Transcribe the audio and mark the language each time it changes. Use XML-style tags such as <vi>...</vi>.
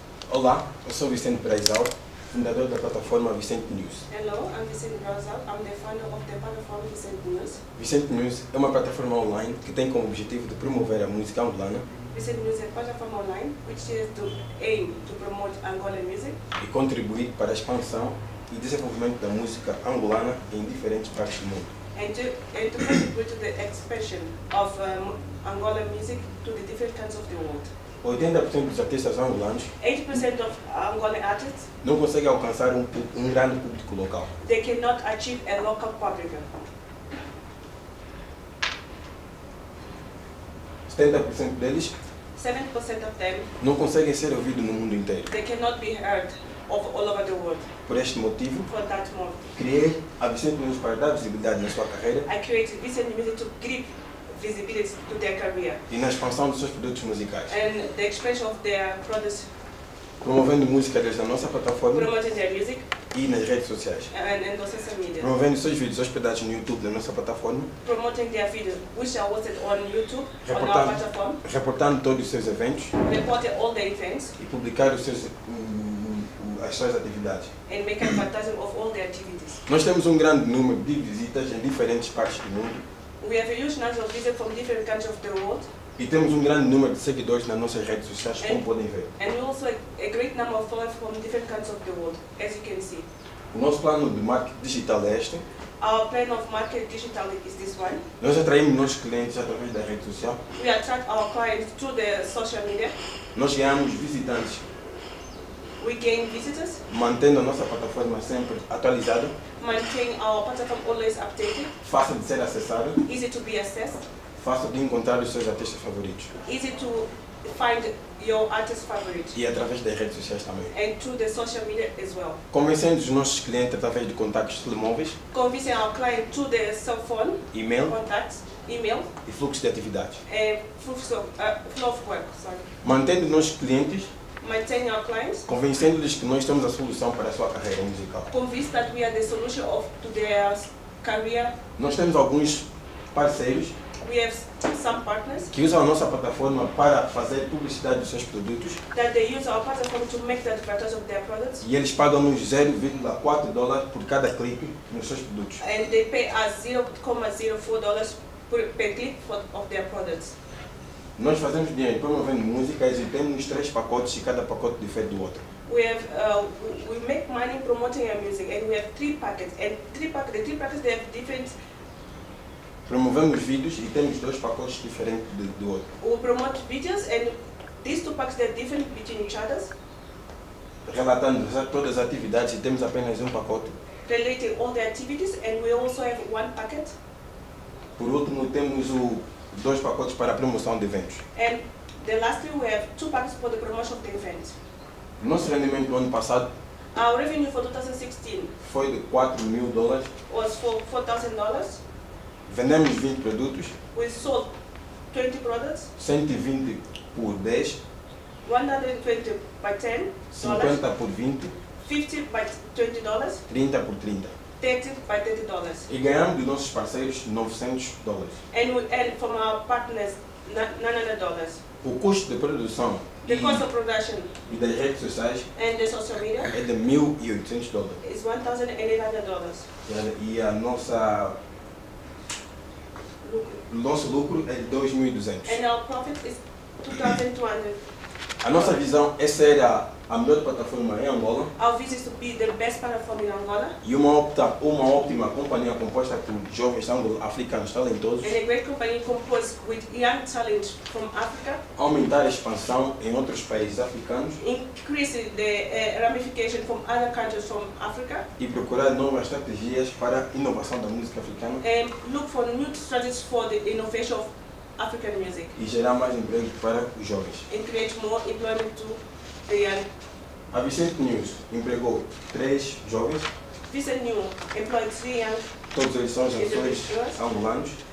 <pt>Olá, eu sou Vicente Prize, fundador da plataforma Vicente News.</pt> <en>Hello, I'm Vicente Prize. I'm the founder of the platform Vicente News.</en> <pt>Vicente News é uma plataforma online que tem como objetivo de promover a música angolana</pt> <en>Vicente News is a platform online which is to aim to promote Angolan music</en> <pt>e contribuir para a expansão e desenvolvimento da música angolana em diferentes partes do mundo.</pt> <en>and to contribute to the expansion of Angolan music to the different countries of the world.</en> <pt>80% dos artistas angolanos</pt> <en>80% of Angolan artists,</en> <pt>não conseguem alcançar um grande público local.</pt> <en>they cannot achieve a local public.</en> <pt>70% deles</pt> <en>7% of them,</en> <pt>não conseguem ser ouvidos no mundo inteiro.</pt> <en>they cannot be heard all over the world.</en> <pt>Por este motivo,</pt> <en>For that motive,</en> <pt>criei a Vicente News para dar visibilidade na sua carreira</pt> <en>I created Vicente Music to give visibility to their career</en> <pt>e na expansão dos seus produtos musicais,</pt> <en>and the expansion of their products,</en> <pt>promovendo música desde a nossa plataforma</pt> <en>promoting their music</en> <pt>e nas redes sociais.</pt> <en>and the social media.</en> <pt>Promovendo seus vídeos hospedados no YouTube da nossa plataforma.</pt> <en>Promoting their videos, which are hosted on YouTube, on our platform.</en> <pt>Reportando todos os seus eventos.</pt> <en>Reporting all the events.</en> <pt>E publicar as suas atividades.</pt> <en>And make advertising of all the activities.</en> <pt>Nós temos grande número de visitas em diferentes partes do mundo.</pt> <en>We have a huge number of visitors from different countries of the world.</en> <pt>E temos grande número de seguidores nas nossas redes sociais, como podem ver.</pt> <en>And we also a great number of followers from different countries of the world, as you can see.</en> <pt>O nosso plano de marketing digital é este.</pt> <en>Our plan of market digital is this one.</en> <pt>Nós atraímos nossos clientes através da rede social.</pt> <en>We attract our clients through the social media.</en> <pt>Nós ganhamos visitantes.</pt> <en>We gain visitors.</en> <pt>Mantendo a nossa plataforma sempre atualizada.</pt> <en>Maintain our platform always updated.</en> <pt>Fácil de ser acessada.</pt> <en>Easy to be accessed.</en> <pt>Fácil de encontrar os seus artistas favoritos.</pt> <en>Easy to find your artist favorite.</en> <pt>E através das redes sociais também.</pt> <en>And through the social media as well.</en> <pt>Convencendo os nossos clientes através de contactos telemóveis.</pt> <en>Convincing our client through the cell phone.</en> <pt>E-mail.</pt> <en>Contacts. Email.</en> <pt>E fluxo de atividades.</pt> <en>And flow of work. Sorry.</en> <pt>Mantendo nossos clientes.</pt> <en>Maintaining our clients.</en> <pt>Convencendo-lhes que nós temos a solução para a sua carreira musical.</pt> <en>Convinced that we are the solution to their career.</en> <pt>Nós temos alguns parceiros.</pt> <en>We have some partners</en> <pt>que usam a nossa plataforma para fazer publicidade dos seus produtos.</pt> <en>That they use our platform to make the advertising of their products.</en> <pt>E eles pagam-nos $0,4 por cada clique nos seus produtos.</pt> <en>And they pay us $0.04 per click of their products.</en> <pt>Nós fazemos dinheiro promovendo músicas e temos 3 pacotes e cada pacote difere do outro.</pt> <en>We make money promoting our music and we have 3 packets and the 3 packets they have different.</en> <pt>Promovemos vídeos e temos 2 pacotes diferentes do outro.</pt> <en>We promote videos and these 2 packets are different between each other.</en> <pt>Relatando todas as atividades e temos apenas um pacote.</pt> <en>Relating all the activities and we also have 1 packet.</en> <pt>Por último, temos 2 pacotes para a promoção de eventos.</pt> <en>And the lastly we have 2 packets for the promotion of the event.</en> <pt>Nosso rendimento no ano passado</pt> <en>Our revenue for 2016</en> <pt>foi de $4.000.</pt> <en>was for $4,000.</en> <pt>Vendemos 20 produtos.</pt> <en>We sold 20 products.</en> <pt>120 por 10.</pt> <en>120 by 10.</en> <pt>50 por 20.</pt> <en>50 by $20.</en> <pt>30 por 30.</pt> <en>30 by $30.</en> <pt>E ganhamos dos nossos parceiros $900.</pt> <en>And we earn from our partners $900.</en> <pt>O custo de produção</pt> <en>The cost of production</en> <pt>e das redes sociais</pt> <en>and the social media</en> <pt>é de $1.800.</pt> <en>is $1,800.</en> <pt>E a nosso lucro é de 2.200.</pt> <en>And our profit is 2,200.</en> <pt>A nossa visão é ser a melhor plataforma em Angola.</pt> <en>Our vision is to be the best platform in Angola.</en> <pt>E uma ótima companhia composta por jovens africanos talentosos.</pt> <en>And a great company composed with young talent from Africa.</en> <pt>Aumentar a expansão em outros países africanos.</pt> <en>Increase the ramification from other countries from Africa.</en> <pt>E procurar novas estratégias para a inovação da música africana.</pt> <en>And look for new strategies for the innovation of African music.</en> <pt>E gerar mais emprego para os jovens.</pt> <en>And create more employment to the young.</en> <pt>A Vicente News empregou 3 jovens.</pt> <en>Vicente News employed 3 young.</en> <pt>Todos eles são gestores angolanos.</pt>